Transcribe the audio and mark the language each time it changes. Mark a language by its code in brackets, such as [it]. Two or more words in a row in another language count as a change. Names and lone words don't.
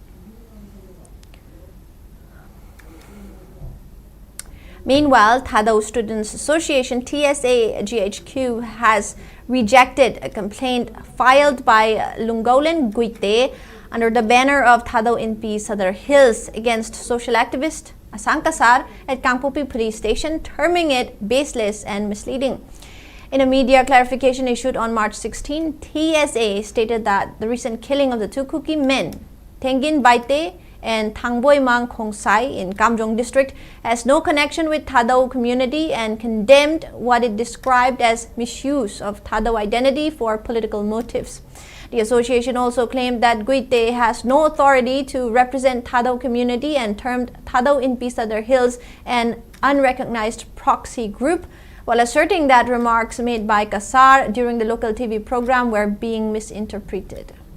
[en] Meanwhile, Thadau Students Association TSA GHQ has rejected a complaint filed by Lunggolen Guite under the banner of Thadau Inpi Sadar Hills against social activist Assam Kasar at Gangpokpi police station, terming it baseless and misleading. In a media clarification issued on March 16, TSA stated that the recent killing of the 2 Kuki men, Thengin Baite and Thangboy Mang Khongsai in Kamjong district, has no connection with Thadau community and condemned what it described as misuse of Thadau identity for political motives. The association also claimed that Guite has no authority to represent Thadau community and termed Thadau Inpi Sadar Hills an unrecognized proxy group, while asserting that remarks made by Kasar during the local TV program were being misinterpreted.